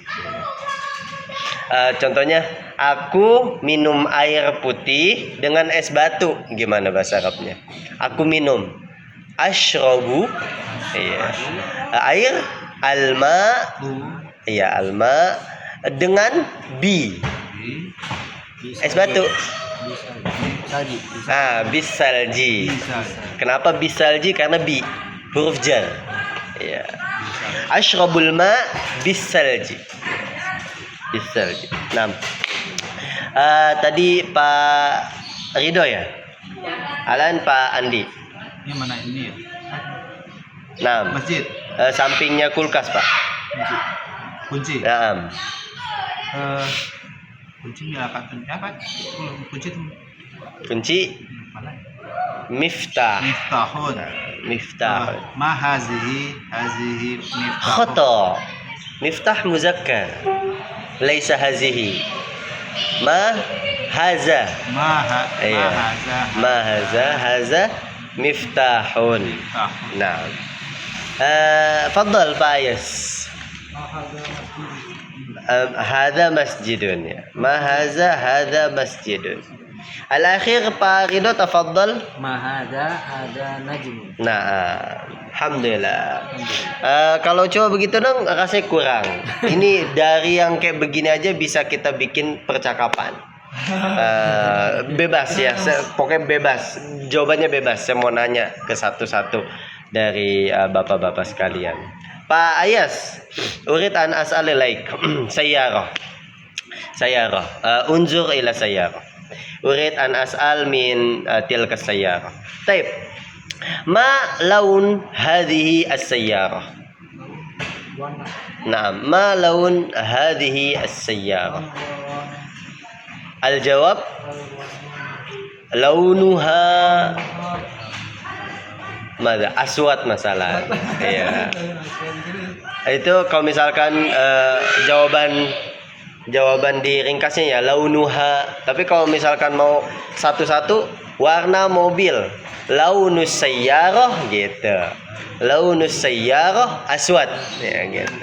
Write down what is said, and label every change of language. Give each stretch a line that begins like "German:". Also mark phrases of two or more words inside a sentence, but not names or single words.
Indonesian: Contohnya, aku minum air putih dengan es batu. Gimana bahasa Arabnya? Aku minum. Ashrabu. Iya. Air. Alma. Iya, alma. Dengan bi. Es batu. Salji. Bisalji. Bisa. Kenapa bisalji? Karena bi. Huruf jar. Iya.
Arabic: أشرب الماء بالثلج. بالثلج.
Indonesian: Nah. Tadi Pak Ridho ya? Alan Pak Andi. Ini mana ini ya? Nah. Masjid. Sampingnya kulkas, Pak. Kunci. Nah. Kunci apa? Kunci itu Kunci mana? miftah. Miftahun. Miftah.
Arabic: ما هذه مفتاح. Khata. مفتاح مذكر. ليس هذه. ما هذا. Iya. ما هذا مفتاح. Miftahun. Nah. Fadal Pak Ayas. هذا مسجد ya. ما هذا مسجد. Al-akhir Pak Ridho tafadhal.
Indonesian: Ada najm. Nah, alhamdulillah. Kalau coba begitu dong rasanya kurang. Ini dari yang kayak begini aja bisa kita bikin percakapan. Bebas ya, pokoknya bebas. Jawabannya bebas. Saya mau nanya ke satu-satu dari bapak-bapak sekalian. Pak Ayas,
Arabic: أريد أن أسأل إليك. Sayyarah. انظر إلى سيارة. أريد أن أسأل من تلك سيارة. Taib. ما لون هذه السيارة? نعم، ما لون هذه السيارة? الجواب لونها مدى أسود مثلا.
Indonesian: Iya. Itu kalau misalkan jawaban di ringkasnya ya launuha. Tapi kalau misalkan mau satu-satu, warna mobil
Arabic: لون السيارة
Indonesian: gitu.
Arabic: لون السيارة أسود
Indonesian: ya gitu.